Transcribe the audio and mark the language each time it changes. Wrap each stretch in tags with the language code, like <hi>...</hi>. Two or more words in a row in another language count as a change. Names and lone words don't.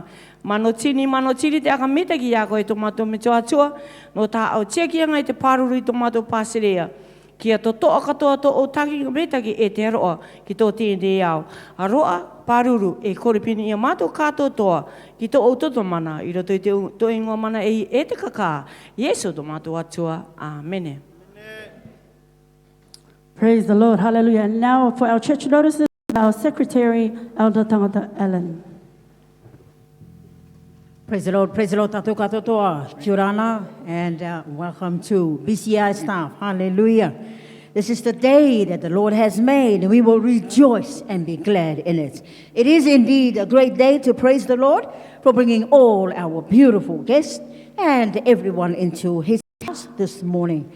<rar>Mano tini te aka mitaki a koe tō mātou me tō atua, no tā au tiaki anga i te pāruru i tō mātou pāserea. Kia tō toa katoa tō o taki mitaki e te roa ki tō tēnei au. A roa, pāruru e korepini i a mātou kātoa toa ki tō o toto mana i roto i te tō ingoa mana e te kakā. Yesu tō mātou atua. Amen.</rar> <en>Praise the Lord. Hallelujah. And now for our church notices, our secretary, Elder Tangata Ellen. Praise the Lord,</en> <rar>tātou katoa, kia ora,</rar> <en>and welcome to BCI staff, hallelujah. This is the day that the Lord has made, and we will rejoice and be glad in it. It is indeed a great day to praise the Lord for bringing all our beautiful guests and everyone into his this morning.</en>